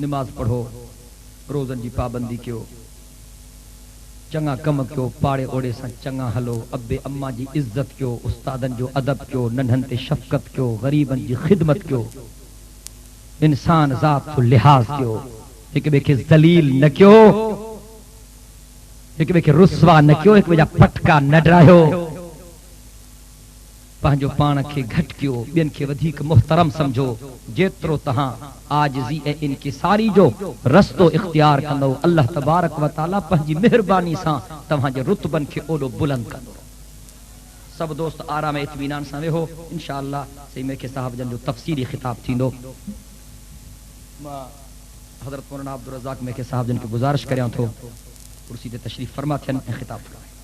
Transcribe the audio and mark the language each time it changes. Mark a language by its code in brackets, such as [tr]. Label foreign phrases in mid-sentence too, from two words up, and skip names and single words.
[sd] निमाज़ पढ़ो, रोज़नि जी पाबंदी कयो, चङा कम कयो, पाड़े ओड़े सां चङा हलो, अबे अम्मा जी इज़्ज़त कयो, उस्तादनि जो अदब कयो, नंढनि ते शफ़क़त कयो, ग़रीबनि जी ख़िदमत कयो, इंसान ज़ात जो लिहाज़ कयो, हिक ॿिए खे ज़लील न कयो, हिक ॿिए खे रुसवा न कयो, हिक ॿिए जा पटका न ॾरायो, पंहिंजो पाण खे घटि कयो, ॿियनि खे वधीक मुहतरम समझो। जेतिरो तव्हां आजिज़ी ऐं इनकिसारी जो रस्तो इख्तियार कंदो, [ar] الله تبارك وتعالى [sd] पंहिंजी मेहरबानी सां तव्हांजे रुतबनि खे ओॾो बुलंद कंदो। सब दोस्त आराम ऐं इत्मीनान सां वेहो, इंशाअल्लाह सही मेखे साहब जन जो तफ़सीली खिताब थींदो। मां हज़रत मौलाना अब्दुल रज़ाक मेखे साहब जन खे गुज़ारिश करियां थो कुर्सी ते तशरीफ़ फरमा थियनि ऐं खिताब कनि।